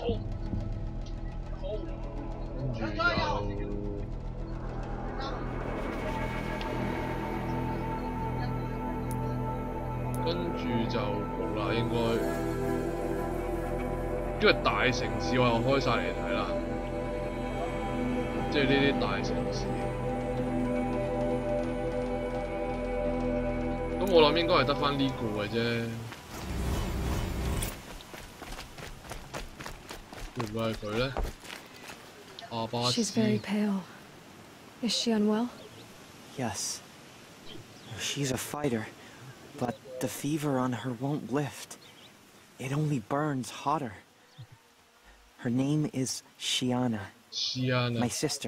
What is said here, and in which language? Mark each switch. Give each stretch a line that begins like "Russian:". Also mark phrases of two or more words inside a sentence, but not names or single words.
Cantonese: 跟住就冇啦應該，因為大城市我又開晒嚟睇啦，即係呢啲大城市。咁我諗應該係得返呢個嘅啫，會唔會係佢咧？阿巴斯。
English: She's very pale. Is she unwell? Yes. She's a fighter, but the fever on her won't lift. It only burns hotter. Her name is Shiana. My sister.